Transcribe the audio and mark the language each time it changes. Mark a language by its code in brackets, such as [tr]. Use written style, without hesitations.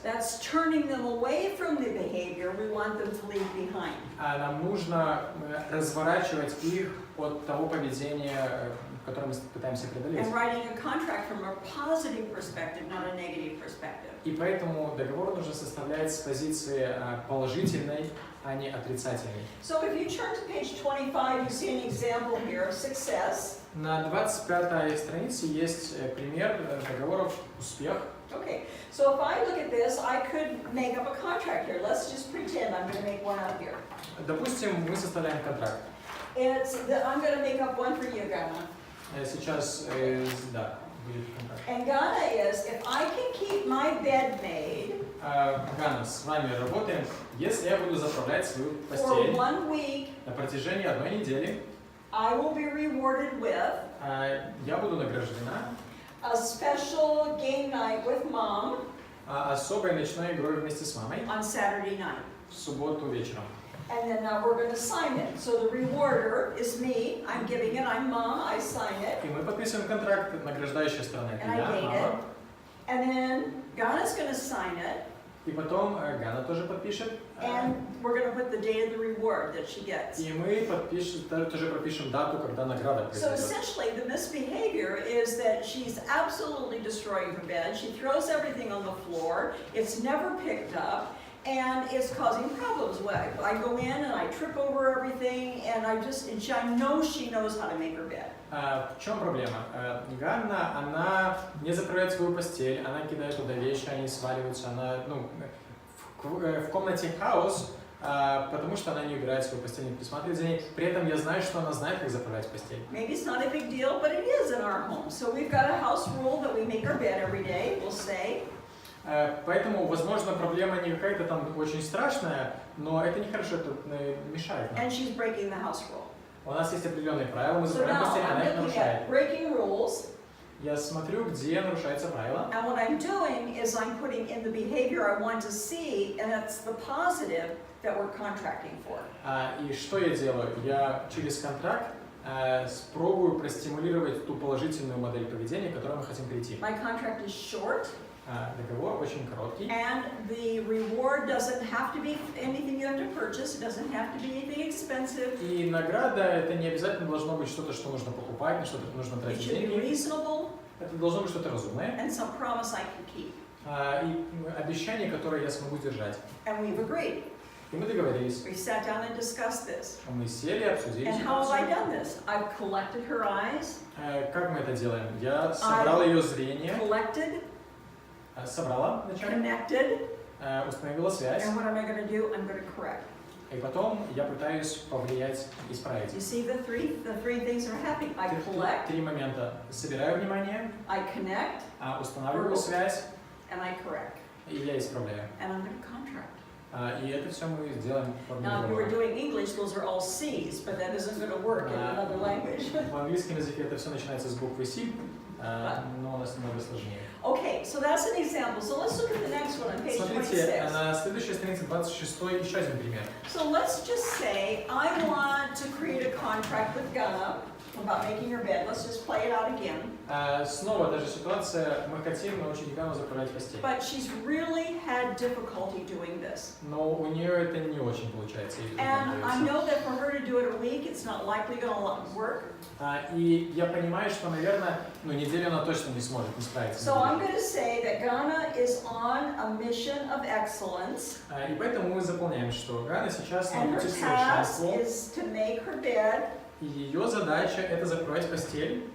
[en] That's turning them away from the behavior we want them to leave behind. [ru] Нам нужно разворачивать их от того поведения, которое мы пытаемся преодолеть. [en] And writing a contract from a positive perspective, not a negative perspective. [ru] И поэтому договор нужно составлять с позиции положительной, а не отрицательной. [en] So if you turn to page 25, you see an example here of success. [ru] На 25-й странице есть пример договоров «Успех». [en] Okay, so if I look at this, I could make up a contract here. Let's just pretend I'm going to make one up here. [ru] Допустим, мы составляем контракт. [en] I'm going to make up one for you, Ghana. [ru] Сейчас, да, будет контракт. [en] And Ghana is, if I can keep my bed made [ru] Ганна, с вами работаем. Если я буду заправлять свою [en] for [ru] постель [en] 1 week, [ru] на протяжении 1 недели, [en] I will be rewarded with [ru] я буду награждена [en] a special game night with mom [ru] особой ночной игрой вместе с мамой [en] on Saturday night. [ru] в субботу вечером. [en] And then we're going to sign it. So the rewarder is me. I'm giving it. I'm mom. I sign it. [ru] И мы подписываем контракт, награждающая сторона это [en] And I [ru] я, [en] date it. [ru] мама. [en] And then Ghana's going to sign it. [ru] И потом Ганна тоже подпишет. [en] And we're going to put the date of the reward that she gets. [ru] И мы тоже пропишем дату, когда награда [en] So essentially, the misbehavior is that she's absolutely destroying her bed. She throws everything on the floor. It's never picked up. And it's causing problems. I go in and I trip over everything, and I know she knows how to make her bed. [ru] В чем проблема? Ганна, она не закрывает свою постель, она кидает туда вещи, они сваливаются, она, в комнате хаос, потому что она не убирает свою постель, не присматривает за ней. При этом я знаю, что она знает, как заправлять постель. [en] Maybe it's not a big deal, but it is in our home. So we've got a house rule that we make our bed every day, we'll say. [ru] Поэтому, возможно, проблема не какая-то там очень страшная, но это нехорошо, это мешает нам. [en] And she's breaking the house rule. [ru] У нас есть определенные правила, мы [en] So [ru] заправляем [en] now [ru] постель, она их [en] I'm looking [ru] нарушает. [en] at breaking rules. [ru] Я смотрю, где нарушаются правила. [en] And what I'm doing is I'm putting in the behavior I want to see, and that's the positive that we're contracting for. [ru] И что я делаю? Я через контракт пробую простимулировать ту положительную модель поведения, к которой мы хотим прийти. [en] My contract is short. [ru] Договор очень короткий. [en] And the reward doesn't have to be anything you have to purchase. It doesn't have to be anything expensive. [ru] И награда это не обязательно должно быть что-то, что нужно покупать, на что-то нужно [en] It [ru] тратить [en] should be [ru] деньги. [en] reasonable [ru] Это должно быть что-то разумное. [en] and some promise I can keep. [ru] И обещание, которое я смогу держать. [en] And we've agreed. [ru] И мы договорились. [en] We sat down and discussed this. [ru] Мы сели, обсудили [en] And how have I [ru] ситуацию. [en] done this? I've collected her eyes, [ru] Как мы это делаем? Я собрал ее зрение, [en] collected, [ru] собрала вначале, [en] connected, [ru] установила связь, [en] and what am I going to do? I'm going to correct. [ru] и потом я пытаюсь повлиять, исправить. [en] You see the three things are happening. I collect, [ru] Три момента. Собираю внимание, [en] I connect, [ru] устанавливаю связь, [en] and I correct. [ru] и я исправляю. [en] And I'm going to contract. [ru] И это все мы сделаем в форме [en] Now, if you were [ru] договора. [en] doing English, those are all C's, but that isn't going to work in another language. [ru] В английском языке это все начинается с буквы C, но у нас немного сложнее. [en] Okay, so that's an example. So let's look at the next one on page [ru] Смотрите, [en] 26. [ru] на следующей странице 26 еще один пример. [en] So let's just say I want to create a contract with Ghana about making her bed. Let's just play it out again. [ru] Снова та же ситуация, мы хотим научить Гану заправлять постель. [en] But she's really had difficulty doing this. [ru] Но у нее это не очень получается. [en] And I know that for her to do it a week, it's not likely going to work. [ru] И я понимаю, что, наверное, неделю она точно не сможет не справиться. [en] So I'm going to say that Ghana is on a mission of excellence. [ru] И поэтому мы заполняем, что Гана сейчас на [en] And her [ru] пути к [en] task [ru] совершенству. [en] is to make her bed [ru] И ее задача это закрывать постель